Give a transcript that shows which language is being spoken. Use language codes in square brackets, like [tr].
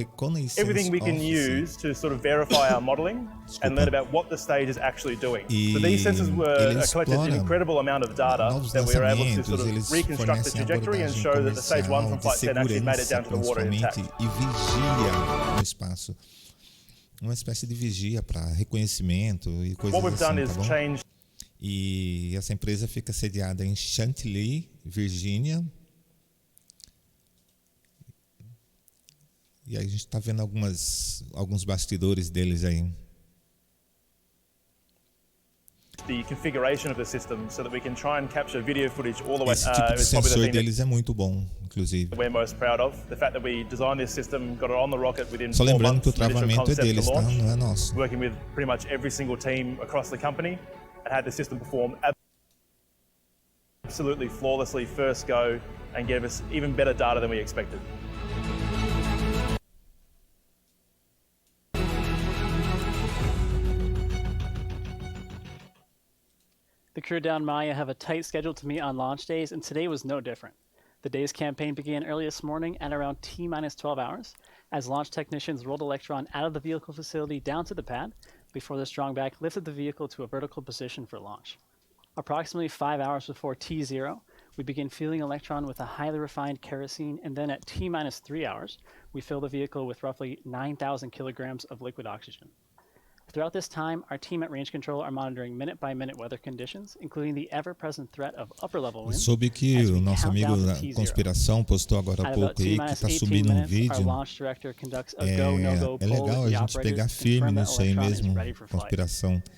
[pt] Reconhecimento [en] Everything we can use to sort of verify our modeling and learn about what the stage is actually doing. So these sensors collected an incredible amount of data that we were able to sort of reconstruct the trajectory and show that the stage 1 from Flight 10 actually made it down to the water intact. [pt] E vigia no espaço. Uma espécie de vigia para reconhecimento e coisas assim, tá bom? E essa empresa fica sediada em Chantilly, Virgínia. E aí a gente está vendo alguns bastidores deles aí. [en] The configuration of the system so that we can try and capture video footage all the way. [pt] Esse tipo de sensor deles é muito bom, inclusive. [en] We're most proud of the fact that we designed this system, got it on the rocket within 4 months. [pt] Só lembrando que o travamento é deles, tá? Não é nosso. [en] Working with pretty much every single team across the company and had the system perform absolutely flawlessly first go and gave us even better data than we expected. The crew down Maya have a tight schedule to meet on launch days, and today was no different. The day's campaign began early this morning at around T-minus 12 hours, as launch technicians rolled Electron out of the vehicle facility down to the pad before the strongback lifted the vehicle to a vertical position for launch. Approximately 5 hours before T0, we begin fueling Electron with a highly refined kerosene, and then at T-minus 3 hours, we fill the vehicle with roughly 9,000 kilograms of liquid oxygen. Throughout this time, our team at Range Control are monitoring minute-by-minute weather conditions, including the ever-present threat of upper-level winds. [pt] Soube que o nosso amigo da conspiração postou agora há pouco aí que está subindo um vídeo. É legal a gente pegar firme nisso aí mesmo, conspiração.